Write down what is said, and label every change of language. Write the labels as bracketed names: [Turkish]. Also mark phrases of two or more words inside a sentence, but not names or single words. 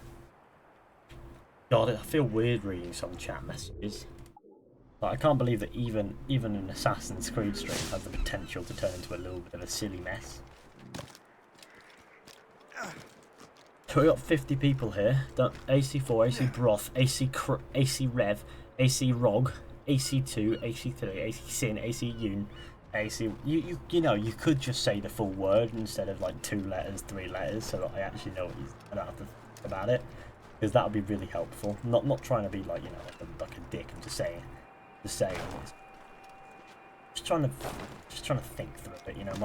[English] God, I feel weird reading some chat messages. Like, I can't believe that even an Assassin's Creed stream has the potential to turn into a little bit of a silly mess. So we got 50 people here. AC4, AC Broth, AC Rev, AC Rog, AC2, AC3, AC Sin, AC Yoon, AC. You could just say the full word instead of like 2 letters, 3 letters, so that I actually know what I don't have to think about it, because that would be really helpful. Not trying to be like like a dick and just saying. Just trying to think through it.